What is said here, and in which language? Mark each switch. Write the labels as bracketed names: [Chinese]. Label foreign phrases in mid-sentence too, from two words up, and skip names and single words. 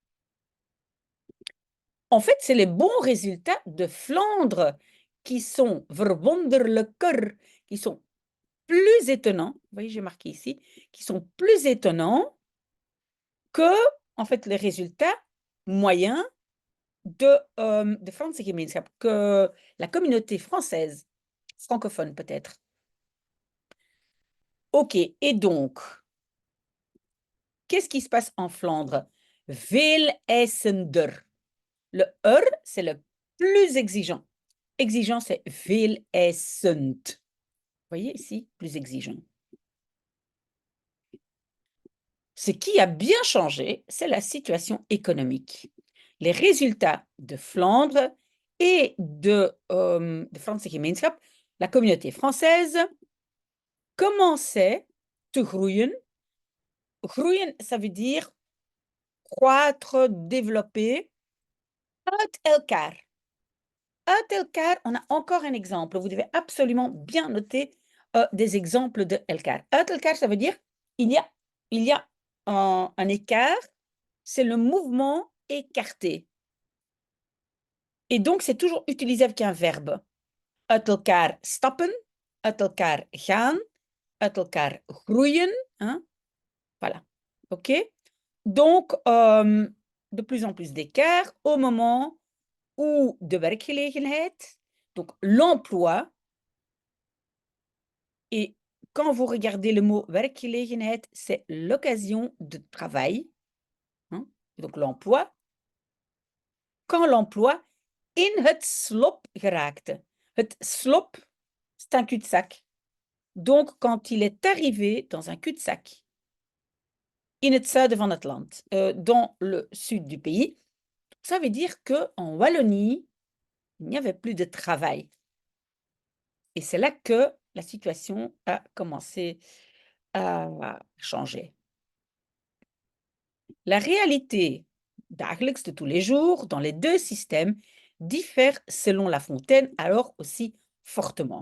[French] En fait, c'est les bons résultats de Flandre qui sont verwonderlijker, qui sont plus étonnants, vous voyez, j'ai marqué ici, qui sont plus étonnants que, en fait, les résultats moyens de Franse Gemeenschap, que la communauté française, francophone peut-être. Ok, et donc, qu'est-ce qui se passe en Flandre? [Dutch] Veel eisender. [French] Le er, c'est le plus exigeant. Exigeant, c'est [Dutch] veel eisend. [French] Vous voyez ici, plus exigeant. Ce qui a bien changé, c'est la situation économique. Les résultats de Flandre et de Franse Gemeenschap, la communauté française, commençaient [Dutch] te groeien. Groeien, [French] ça veut dire croître, développer, [Dutch] uit elkaar. Uit elkaar, [French] on a encore un exemple. Vous devez absolument bien noter des exemples de elkaar. [Dutch] Uit elkaar, [French] ça veut dire il y a un écart, c'est le mouvement écarté. Et donc, c'est toujours utilisé avec un verbe. [Dutch] Uit elkaar stappen, uit elkaar gaan, uit elkaar groeien. [French] Hein? Voilà. OK? Donc, de plus en plus d'écart au moment où [Dutch] de werkgelegenheid, [French] donc l'emploi, et quand vous regardez le mot werkgelegenheid, c'est l'occasion de travail, hein? Donc l'emploi. Quand l'emploi [Dutch] in het slop geraakte. Het slop, [French] c'est un cul-de-sac. Donc, quand il est arrivé dans un cul-de-sac, [Dutch] in het zuiden van het land, [French] dans le sud du pays, ça veut dire qu'en Wallonie, il n'y avait plus de travail. Et c'est là que la situation a commencé à changer. La réalité dagelijks, de tous les jours, dans les deux systèmes, diffère selon La Fontaine, alors aussi fortement.